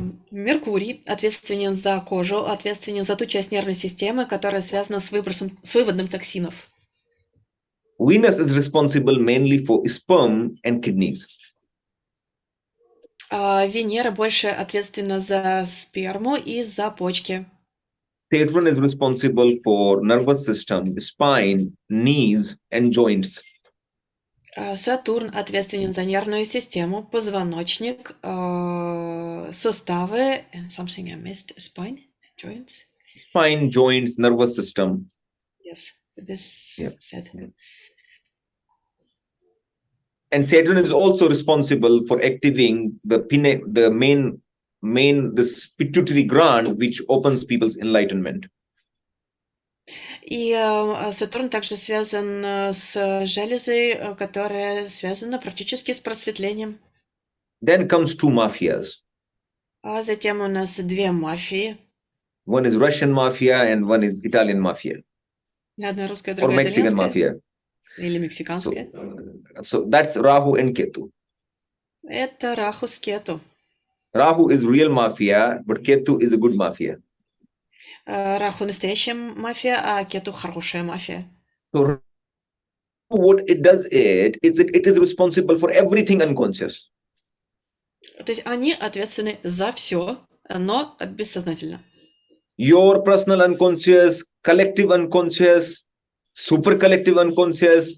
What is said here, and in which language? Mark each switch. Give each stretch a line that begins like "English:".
Russian: Меркурий ответственен за кожу, ответственен за ту часть нервной системы, которая связана с выводом токсинов.
English: Venus is responsible mainly for sperm and kidneys.
Russian: Венера больше ответственна за сперму и за почки.
English: Saturn is responsible for nervous system, spine, knees, and joints.
Russian: Сатурн ответственен за нервную систему, позвоночник, суставы,
English: and something I missed, spine, joints. Spine, joints, nervous system. Yes, this Yeah. said. And Saturn is also responsible for activating the main this pituitary gland, which opens people's enlightenment.
Russian: И Сатурн также связан с железой, которая связана практически с просветлением.
English: Then comes two mafias.
Russian: А затем у нас две мафии.
English: One is Russian mafia and one is Italian mafia
Russian: Одна русская,
English: or
Russian: другая
English: Mexican
Russian: итальянская.
English: mafia.
Russian: Или мексиканская.
English: So that's Rahu and Ketu.
Russian: Это Раху с Кету.
English: Rahu is real mafia, but Ketu is a good mafia.
Russian: Раху настоящая мафия, а Кету хорошая мафия.
English: So what it does it is responsible for everything unconscious.
Russian: То есть они ответственны за все, но бессознательно.
English: Your personal unconscious, collective unconscious, super collective unconscious.